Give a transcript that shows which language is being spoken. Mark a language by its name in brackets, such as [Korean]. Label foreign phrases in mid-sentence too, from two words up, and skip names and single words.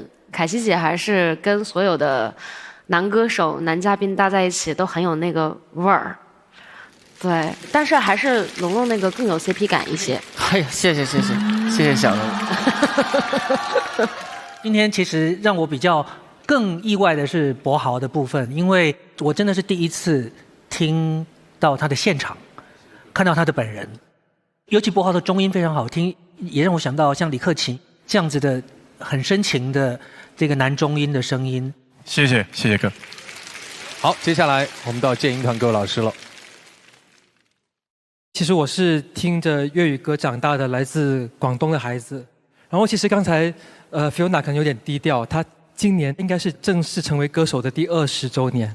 [Chinese] 凱琪姐還是跟所有的男歌手、男嘉賓搭在一起都很有那個味兒，對，但是還是龍龍那個更有 CP 感一些。哎呀，謝謝小龍。今天其實讓我比較更意外的是柏豪的部分，因為我真的是第一次聽到他的現場。看到他的本人，尤其柏豪的中音非常好聽，也讓我想到像李克勤這樣子的很深情的這個男中音的聲音。謝謝哥。好，接下來我們到建英團各位老師了。其實我是聽着粵語歌長大的來自廣東的孩子，然後其實剛才Fiona 可能有點低調，她今年應該是正式成為歌手的第20週年。